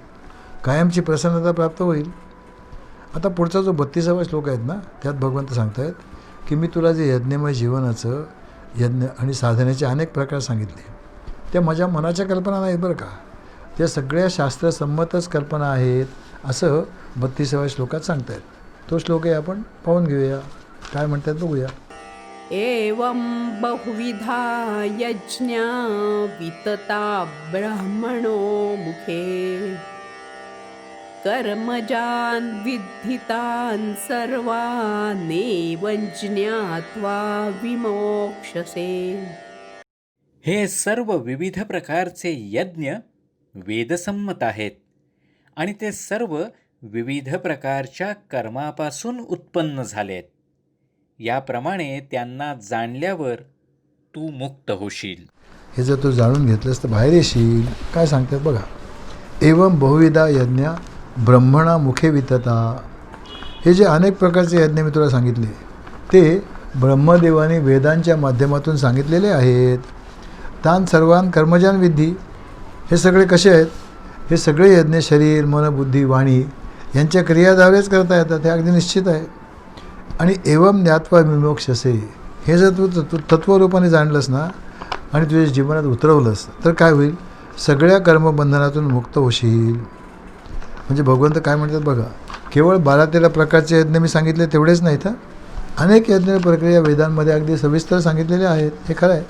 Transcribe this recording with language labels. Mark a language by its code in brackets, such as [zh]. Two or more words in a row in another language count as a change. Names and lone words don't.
[mr] कायमची प्रसन्नता प्राप्त होईल. आता पुढचा जो 32वा श्लोक आहेत ना त्यात भगवंत सांगतायत की मी तुला जे यज्ञमय जीवनाचं यज्ञ आणि साधनेचे अनेक प्रकार सांगितले त्या माझ्या मनाच्या कल्पना नाहीत बरं का, त्या सगळ्या शास्त्रसंमतच कल्पना आहेत, असं 32व्या श्लोकात सांगतायत. तो श्लोकही आपण पाहून घेऊया, काय म्हणतात बघूया. [sa] एवं बहुविधा यज्ञा वितता ब्रह्मणो मुखे कर्मजान् विद्धितान् सर्वानेवं ज्ञात्वा विमोक्षसे. [mr] हे सर्व विविध प्रकारचे यज्ञ वेदसंमत आहेत आणि ते सर्व विविध प्रकारच्या कर्मापासून उत्पन्न झालेत. याप्रमाणे त्यांना जाणल्यावर तू मुक्त होशील. हे जर तू जाणून घेतलंस तर बाहेर येशील. काय सांगतात बघा. [sa] एवं बहुविधा यज्ञ ब्रह्मणा मुखे वितता. [mr] हे जे अनेक प्रकारचे यज्ञ मी तुला सांगितले ते ब्रह्मदेवाने वेदांच्या माध्यमातून सांगितलेले आहेत. [sa] तान सर्वान कर्मजान विद्धी. [mr] हे सगळे कसे आहेत? हे सगळे यज्ञ शरीर मन बुद्धी वाणी यांच्या क्रियाद्वारेच करता येतात, हे अगदी निश्चित आहे. [sa] आणि एवं ज्ञात्वा विमोक्षसे. [mr] हे जर तू तत्त्वरूपाने जाणलंस ना आणि तुझ्या जीवनात उतरवलंस तर काय होईल? सगळ्या कर्मबंधनातून मुक्त होशील. म्हणजे भगवंत काय म्हणतात बघा, केवळ 12-13 प्रकारचे यज्ञ मी सांगितले तेवढेच नाहीत, अनेक यज्ञ प्रक्रिया वेदांमध्ये अगदी सविस्तर सांगितलेल्या आहेत, हे खरं आहे.